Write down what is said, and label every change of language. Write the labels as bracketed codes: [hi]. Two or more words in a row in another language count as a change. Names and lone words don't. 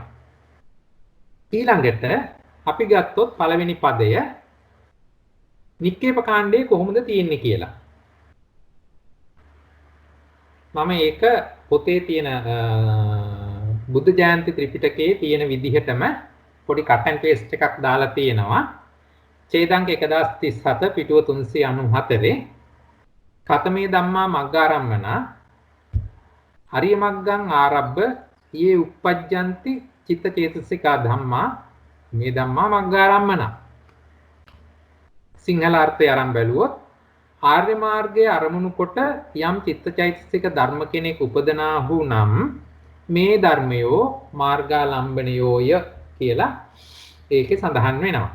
[si] ඊළඟට අපි ගත්තොත් පළවෙනි පදය නික්කේප කාණ්ඩයේ කොහොමද තියෙන්නේ කියලා. මම ඒක පොතේ තියෙන බුද්ධ ජයන්ති ත්‍රිපිටකයේ තියෙන විදිහටම පොඩි [en] cut and paste [si] එකක් දාලා තියෙනවා. ඡේදංක 1037 පිටුව 394 [pi] කතමේ ධම්මා මග්ගාරම්මන හරිය මග්ගං ආරබ්බ යේ uppajjanti චිත්ත චේතසිකා ධම්මා මේ ධම්මා මග්ගාරම්මන. [si] සිංහල අර්ථය අරන් බැලුවොත් ආර්ය මාර්ගයේ අරමුණු කොට යම් චිත්තචෛතසික ධර්ම කෙනෙක් උපදනාහු නම් මේ ධර්මයෝ මාර්ගාලම්බණයෝය කියලා ඒකේ සඳහන් වෙනවා.